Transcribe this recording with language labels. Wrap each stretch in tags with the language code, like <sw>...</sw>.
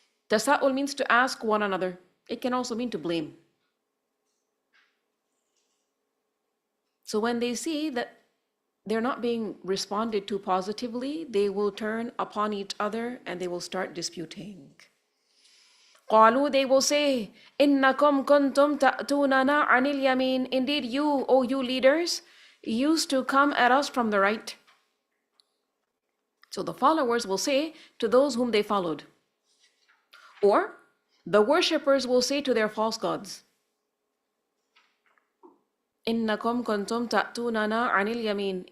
<en>Tasa'ul means to ask one another. It can also mean to blame. So when they see that they're not being responded to positively, they will turn upon each other and they will start disputing.</en> <ar>قالوا,</ar> <en>they will say,</en> <ar>إنكم كنتم تأتوننا عن اليمين.</ar> <en>Indeed you, O you leaders, used to come at us from the right. So the followers will say to those whom they followed. Or the worshippers will say to their false gods,</en> <ar>إنكم كنتم تأتوننا عن اليمين.</ar>